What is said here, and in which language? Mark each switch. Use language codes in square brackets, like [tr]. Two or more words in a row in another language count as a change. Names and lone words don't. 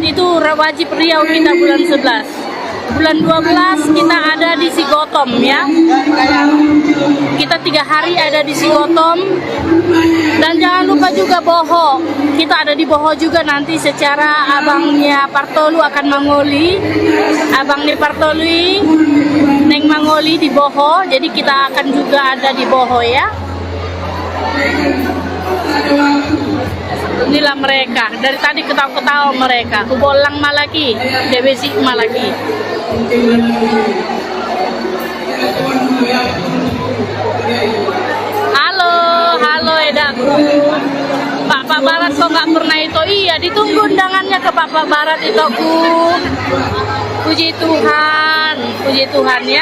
[id] Itu wajib Riau kita bulan 11. Bulan 12 kita ada di Sigotom ya. Kita 3 hari ada di Sigotom. Dan jangan lupa juga Boho. Kita ada di Boho juga nanti secara abangnya Partolu akan mangoli. Abangnya Partolui Neng mangoli di Boho. Jadi kita akan juga ada di Boho ya. Inilah mereka, dari tadi ketawa-ketawa mereka. Kubolang malaki, debesi malaki. Halo edaku. Pak Barat kok nggak pernah itu? Iya, ditunggu undangannya ke Pak Barat itu aku. Puji Tuhan ya.